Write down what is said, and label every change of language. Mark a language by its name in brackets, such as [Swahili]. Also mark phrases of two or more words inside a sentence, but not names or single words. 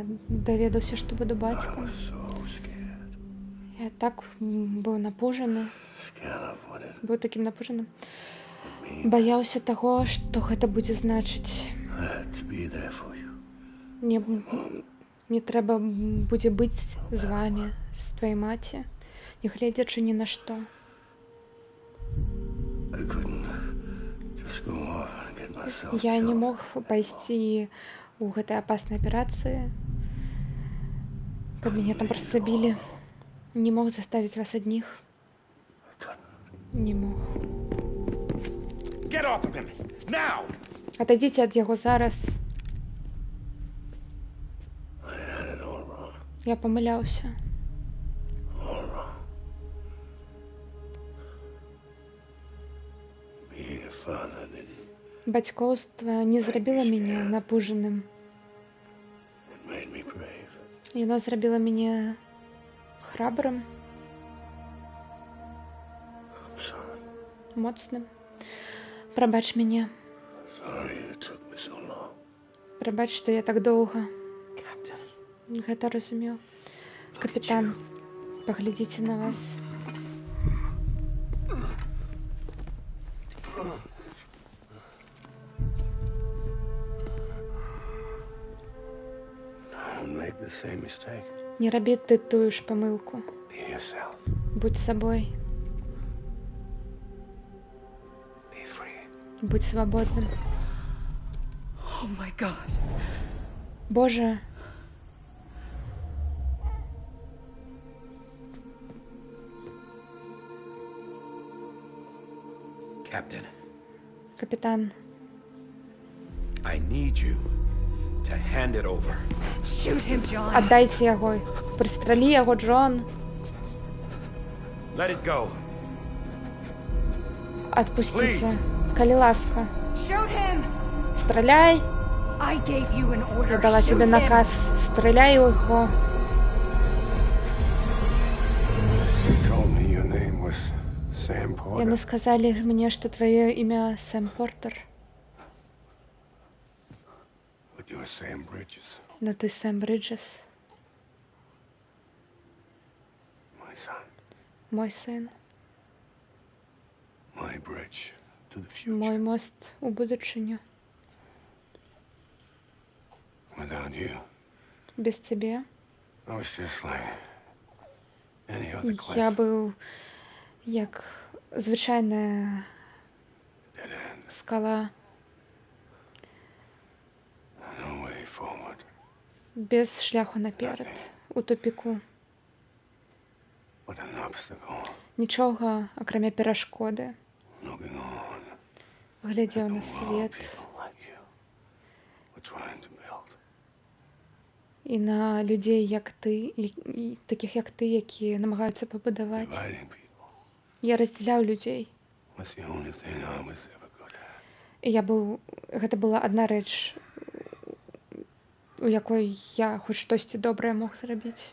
[Belarusian] Калі я даведаўся, што буду [English] I [Belarusian] бацькам, [English] was so scared. [Belarusian] я так быў напужаны, [English] Scared of what it [Belarusian] быў такім напужаным. [English] means. [Belarusian] Баяўся таго, што гэта будзе значыць. [English] I had to be there for you. [Belarusian] Мне трэба будзе быць з вамі, з тваёй маці, нягледзячы ні на што. [English] I couldn't just go off and get myself [Belarusian] Я не [English] killed. [Belarusian] мог пайсці ў гэтай апаснай аперацыі, каб мяне там проста забілі. Не мог заставіць вас адных. [English] I couldn't. [Belarusian] Не мог. [English] Get off of him! Now! [Belarusian] Адайдзіце ад яго зараз. [English] I had it all wrong. [Belarusian] Я памыляўся. [English] All wrong. Being a father didn't. [Belarusian] Бацькоўства не зрабіла мяне напужаным. [English] It made me brave. [Belarusian] Яно зрабіла мяне храбрым, [English] I'm sorry. [Belarusian] моцным. Прабач мяне. [English] Sorry it took me so long. [Belarusian] Прабач, што я так доўга [English] Captain. [Belarusian] гэта разумеў. Капітан, паглядзіце на вас. [English] Don't make the same mistake. [Belarusian] Не рабі ты тую ж памылку. [English] Be yourself. [Belarusian] Будь сабой, [English] Be free. [Belarusian] будь свабодным. [English] Oh my God. [Belarusian] Боже, [English] Captain, [Belarusian] капітан, [English] I need you to hand it over. Shoot him, John. [Belarusian] аддайце яго. Прыстралі яго, Джон. [English] Let it go. [Belarusian] Адпусціце. Калі ласка. [English] Shoot him. [Belarusian] Страляй. [English] I gave you an order. [Belarusian] Я дала [English] Shoot [Belarusian] тебе [English] him. [Belarusian] наказ. Страляй у яго. [English] You told me your name was Sam [Belarusian] Яны [English] Porter. [Belarusian] сказалі мне, што тваё імя Сэм Портер. [English] But you're Sam Bridges. [Russian] Но ты Сэм Бриджес, [English] My son. [Belarusian] мой сын, [English] My bridge to the future. [Belarusian] мой мост у будучыню. [English] Without you, [Belarusian] Без цябе [English] I was just like any other cliff. [Belarusian] я быў як звычайная [English] Dead end. [Belarusian] скала, [English] No way forward. [Belarusian] без шляху наперад, у тупіку. [English] But an obstacle. [Belarusian] Нічога, акрамя перашкоды. [English] Looking on. [Belarusian] Глядзеў на [English] The world [Belarusian] свет [English] people like you were trying to build. [Belarusian] і на людзей, як ты, і такіх як ты, якія намагаюцца пабудаваць. [English] Dividing people [Belarusian] Я раздзяляў людзей. [English] was the only thing I was ever good at. [Belarusian] І гэта была адна рэч, у якой я хоць штосьці добрае мог зрабіць.